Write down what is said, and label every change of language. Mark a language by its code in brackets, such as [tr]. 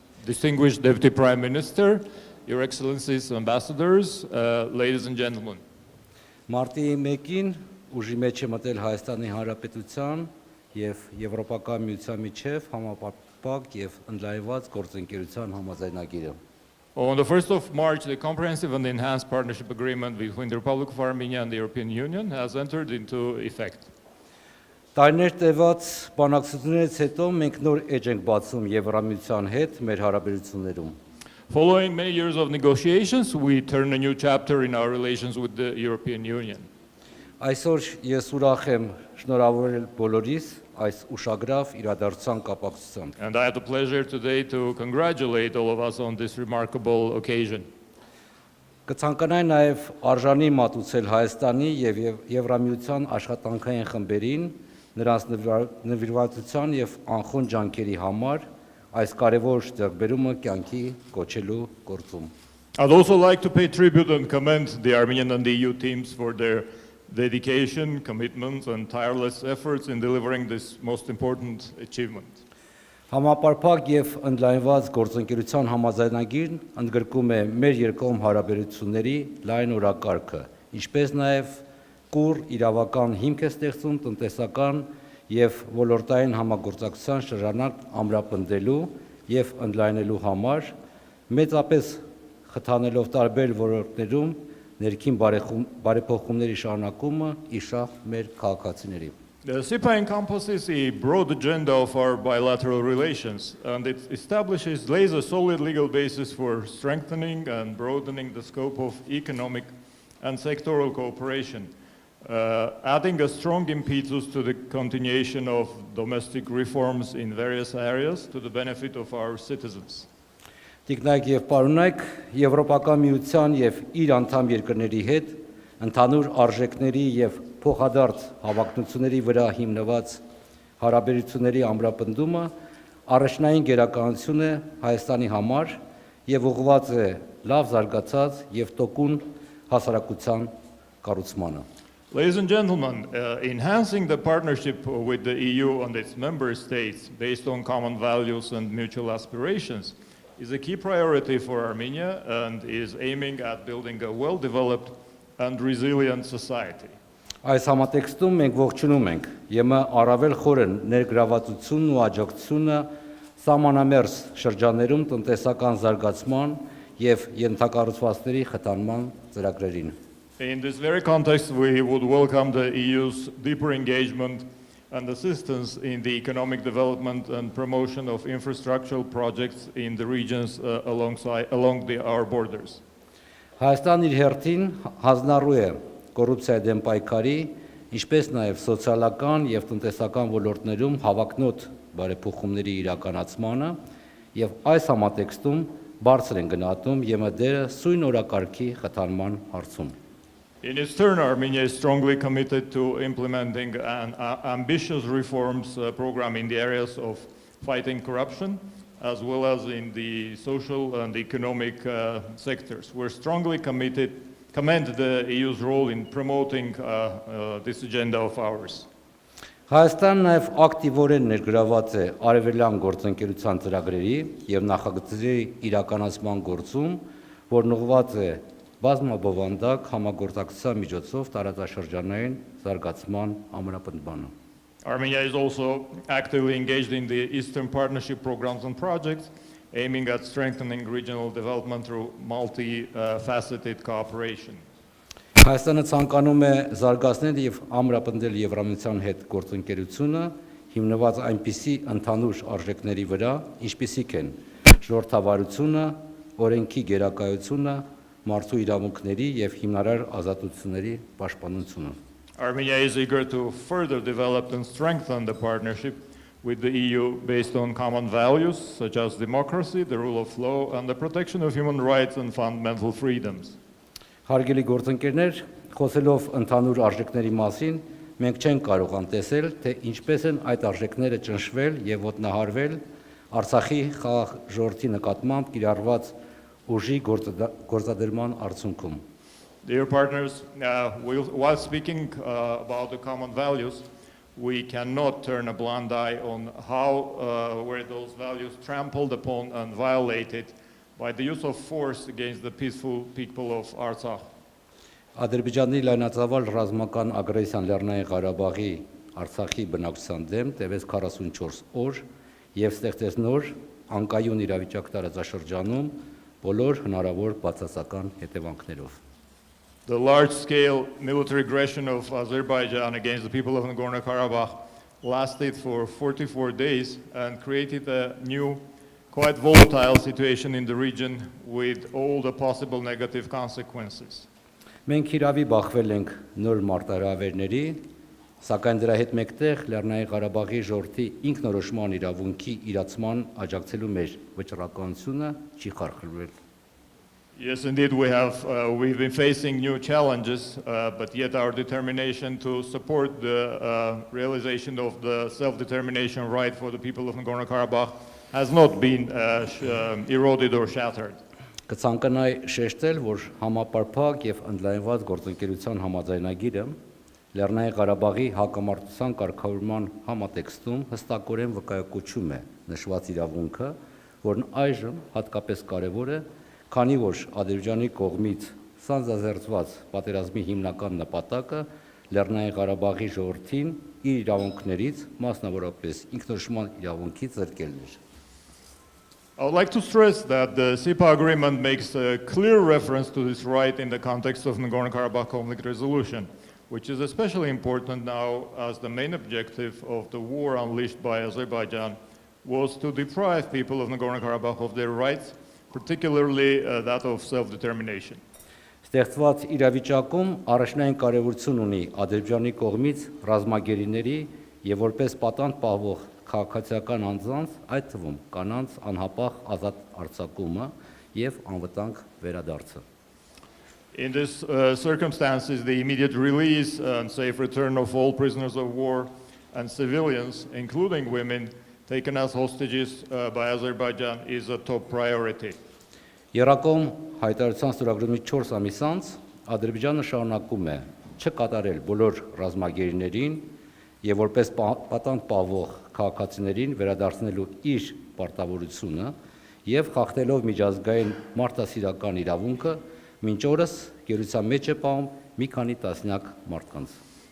[en] Distinguished Deputy Prime Minister, Your Excellencies, Ambassadors, ladies and gentlemen. [hy] Մարտի 1-ին ուժի մեջ է մտել Հայաստանի Հանրապետության եւ Եվրոպական միության միջև համապարփակ եւ ընդլայնված գործընկերության համաձայնագրը։ [en] On the 1st of March, the Comprehensive and Enhanced Partnership Agreement between the Republic of Armenia and the European Union has entered into effect. [hy] Տարիներ տևած բանակցություններից հետո մենք նոր էջ ենք բացում Եվրամիության հետ մեր հարաբերություններում։ [en] Following many years of negotiations, we turn a new chapter in our relations with the European Union. [hy] Այսօր ես ուրախ եմ շնորհավորել բոլորիս այս ուշագրավ իրադարձության կապակցությամբ։ [en] And I have the pleasure today to congratulate all of us on this remarkable occasion. [hy] Կցանկանայի նաև արժանի մատուցել Հայաստանի եւ Եվրամիության աշխատանքային խմբերին, նրանց նվիրվածության եւ անխոն ջանքերի համար այս կարևոր ձեռքբերումը կյանքի կոչելու գործում։ [en] I'd also like to pay tribute and commend the Armenian and the EU teams for their dedication, commitment, and tireless efforts in delivering this most important achievement. [hy] Համապարփակ եւ ընդլայնված գործընկերության համաձայնագիրն ընդգրկում է մեր երկկողմ հարաբերությունների լայն օրակարգը, ինչպես նաեւ կուռ իրավական հիմք է ստեղծում տնտեսական եւ ոլորտային համագործակցության շրջանակ ամրապնդելու եւ ընդլայնելու համար, մեծապես խթանելով տարբեր ոլորտներում ներքին բարեփոխումների շարունակումը իշահ մեր քաղաքացիների։ [en] The CEPA encompasses a broad agenda of our bilateral relations, and it lays a solid legal basis for strengthening and broadening the scope of economic and sectoral cooperation, adding a strong impetus to the continuation of domestic reforms in various areas to the benefit of our citizens. [hy] Տիկնայք եւ պարոնայք, Եվրոպական միության եւ իր անդամ երկրների հետ ընդհանուր արժեքների եւ փոխադարձ հավակնությունների վրա հիմնված հարաբերությունների ամրապնդումը առաջնային գերականություն է Հայաստանի համար եւ ուղղված է լավ զարգացած եւ տոկուն հասարակության կառուցմանը։ [en] Ladies and gentlemen, enhancing the partnership with the EU and its member states based on common values and mutual aspirations is a key priority for Armenia and is aiming at building a well-developed and resilient society. [hy] Այս համատեքստում մենք ողջունում ենք ԵՄ առավել խորը ներգրավվածությունն ու աջակցությունը սահմանամերձ շրջաններում տնտեսական զարգացման եւ ենթակառուցվածքների խթանման ծրագրերին։ [en] In this very context, we would welcome the EU's deeper engagement and assistance in the economic development and promotion of infrastructural projects in the regions along our borders. [hy] Հայաստանն իր հերթին հանձնառու է կոռուպցիայի դեմ պայքարի, ինչպես նաև սոցիալական եւ տնտեսական ոլորտներում հավակնոտ բարեփոխումների իրականացմանը եւ այս համատեքստում բարձր են գնահատում ԵՄ դերը սույն օրակարգի խթանման հարցում։ [en] In its turn, Armenia is strongly committed to implementing an ambitious reforms program in the areas of fighting corruption, as well as in the social and economic sectors. We're strongly commend the EU's role in promoting this agenda of ours. [hy] Հայաստանն նաև ակտիվորեն ներգրաված է արևելյան գործընկերության ծրագրերի եւ նախագծերի իրականացման գործում, որն ուղղված է բազմաբովանդակ համագործակցության միջոցով տարածաշրջանային զարգացման ամրապնդմանը։ [en] Armenia is also actively engaged in the Eastern Partnership programs and projects, aiming at strengthening regional development through multi-faceted cooperation. [hy] Հայաստանը ցանկանում է զարգացնել եւ ամրապնդել Եվրամիության հետ գործընկերությունը, հիմնված այնպիսի ընդհանուր արժեքների վրա, ինչպիսիք են ժողովրդավարությունը, օրենքի գերակայությունը, մարդու իրավունքների եւ հիմնարար ազատությունների պաշտպանությունը։ [en] Armenia is eager to further develop and strengthen the partnership with the EU based on common values such as democracy, the rule of law, and the protection of human rights and fundamental freedoms. [hy] Հարգելի գործընկերներ, խոսելով ընդհանուր արժեքների մասին, մենք չենք կարող անտեսել, թե ինչպես են այդ արժեքները ճնշվել եւ ոտնահարվել Արցախի խաղաղ ժողովրդի նկատմամբ կիրառված ուժի գործադիրման արդյունքում։ [en] Dear partners, while speaking about the common values, we cannot turn a blind eye on how were those values trampled upon and violated by the use of force against the peaceful people of Artsakh. [hy] Ադրբեջանի լայնածավալ ռազմական ագրեսիան Լեռնային Ղարաբաղի Արցախի բնակչության դեմ տևեց 44 օր եւ ստեղծեց նոր անկայուն իրավիճակ տարածաշրջանում բոլոր հնարավոր բացասական հետևանքներով. [en] The large-scale military aggression of Azerbaijan against the people of Nagorno-Karabakh lasted for 44 days and created a new, quite volatile situation in the region with all the possible negative consequences. [hy] Մենք իրավի բախվել ենք նոր մարտահրավերների, սակայն դրա հետ մեկտեղ Լեռնային Ղարաբաղի ժողովրդի ինքնորոշման իրավունքի իրացման աջակցելու մեր վճռականությունը չի խարխլվել. [en] Yes, indeed, we've been facing new challenges, but yet our determination to support the realization of the self-determination right for the people of Nagorno-Karabakh has not been eroded or shattered. [hy] Կցանկանայի շեշտել, որ համապարփակ եւ ընդլայնված գործընկերության համաձայնագիրը Լեռնային Ղարաբաղի հակամարտության կարգավորման համատեքստում հստակորեն վկայակոչում է նշված իրավունքը, որն այժմ հատկապես կարևոր է, քանի որ Ադրբեջանի կողմից սանձազերծված պատերազմի հիմնական նպատակը Լեռնային Ղարաբաղի ժողովրդին իր իրավունքներից, մասնավորապես ինքնորոշման իրավունքից զրկելն էր. [en] I would like to stress that the SIPA agreement makes a clear reference to this right in the context of Nagorno-Karabakh conflict resolution, which is especially important now as the main objective of the war unleashed by Azerbaijan was to deprive people of Nagorno-Karabakh of their rights, particularly that of self-determination. [hy] Ստեղծված իրավիճակում առաջնային կարևորություն ունի Ադրբեջանի կողմից ռազմագերիների եւ որպես պատանդ պահվող քաղաքացիական անձանց, այդ թվում կանանց անհապաղ ազատ արձակումը եւ անվտանգ վերադարձը. [en] In these circumstances, the immediate release and safe return of all prisoners of war and civilians, including women, taken as hostages by Azerbaijan is a top priority. [hy] Երակոմ հայտարարության ստորագրումից 4 ամիս անց Ադրբեջանը շարունակում է չկատարել բոլոր ռազմագերիներին եւ որպես պատանդ պահվող քաղաքացիներին վերադարձնելու իր պարտավորությունը եւ խախտելով միջազգային մարդասիրական իրավունքը մինչ օրս գերության մեջ է պահում մի քանի տասնյակ մարդկանց.